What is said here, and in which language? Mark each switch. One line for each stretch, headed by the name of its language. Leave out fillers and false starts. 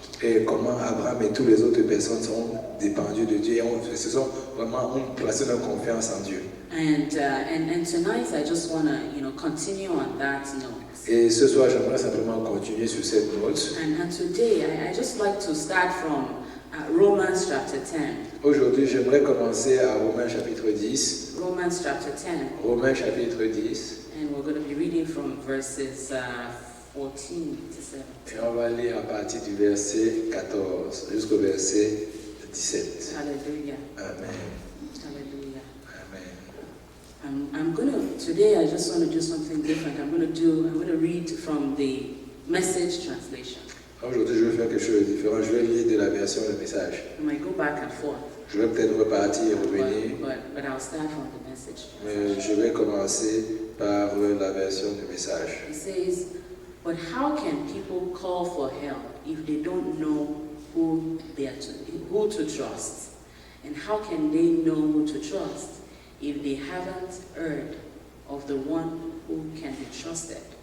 French: Et comment Abraham et toutes les autres personnes sont dépendues de Dieu et se sont vraiment placé leur confiance en Dieu.
English: And tonight I just want to, continue on that note.
French: Et ce soir, j'aimerais simplement continuer sur cette note.
English: And today I just like to start from Romans chapter 10.
French: Aujourd'hui, j'aimerais commencer à Romains chapitre 10.
English: Romans chapter 10.
French: Romains chapitre 10.
English: And we're going to be reading from verses 14 to 17.
French: Et on va lire à partir du verset 14 jusqu'au verset 17. Hallelujah. Amen. Hallelujah. Amen.
English: Today I just want to do something different. I'm going to read from the Message translation.
French: Aujourd'hui, je vais faire quelque chose de différent. Je vais lire de la version Le Message.
English: I might go back and forth,
French: Je vais peut-être repartir et revenir,
English: but I'll start from the Message.
French: mais je vais commencer par la version du Message.
English: It says, "But how can people call for help if they don't know who to trust? And how can they know who to trust if they haven't heard of the one who can be trusted?